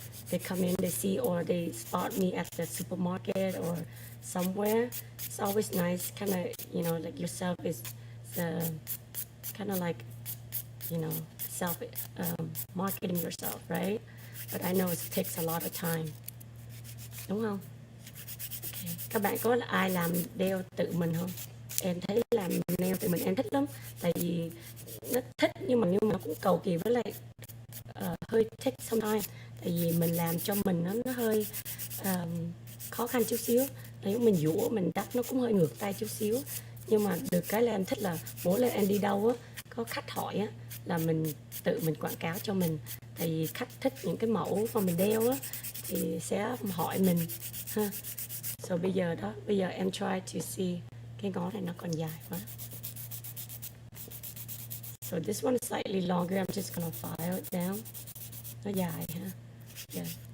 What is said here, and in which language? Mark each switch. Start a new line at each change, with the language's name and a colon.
English: They come in, they see, or they spot me at the supermarket or somewhere. It's always nice, kind of, like yourself is kind of like, self marketing yourself, right? But I know it takes a lot of time.
Vietnamese: Đúng không? Okay. Các bạn có ai làm nail tự mình không? Em thấy làm nail tự mình em thích lắm. Tại vì nó thích, nhưng mà nó cũng cầu kỳ, với lại hơi thích sometimes. Tại vì mình làm cho mình nó hơi khó khăn chút xíu. Nếu mình dũa, mình đắp nó cũng hơi ngược tay chút xíu. Nhưng mà được cái là em thích là mỗi lần em đi đâu á, có khách hỏi á, là mình tự mình quảng cáo cho mình. Tại vì khách thích những cái mẫu mà mình đeo á, thì sẽ hỏi mình ha. So bây giờ em
English: try to see,
Vietnamese: cái ngón này nó còn dài quá.
English: So this one is slightly longer, I'm just gonna file it down.
Vietnamese: Nó dài ha.
English: Yeah.